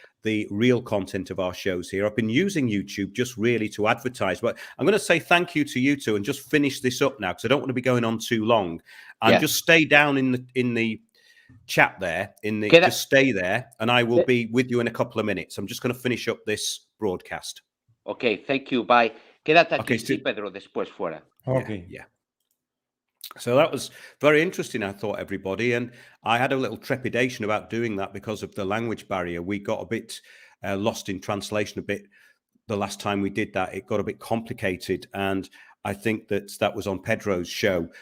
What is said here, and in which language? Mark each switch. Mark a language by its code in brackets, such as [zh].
[en] the real content of our shows here. I've been using YouTube just really to advertise, but I'm going to say thank you to you two and just finish this up now, because I don't want to be going on too long. And just stay down in the chat there, just stay there, and I will be with you in a couple of minutes. I'm just going to finish up this broadcast. Okay, thank you. Bye. [es] Quédate aquí, sí, Pedro, después fuera. [en] Okay. Yeah. So that was very interesting, I thought, everybody. And I had a little trepidation about doing that because of the language barrier. We got a bit lost in translation a bit the last time we did that. It got a bit complicated. And I think that was on Pedro's show.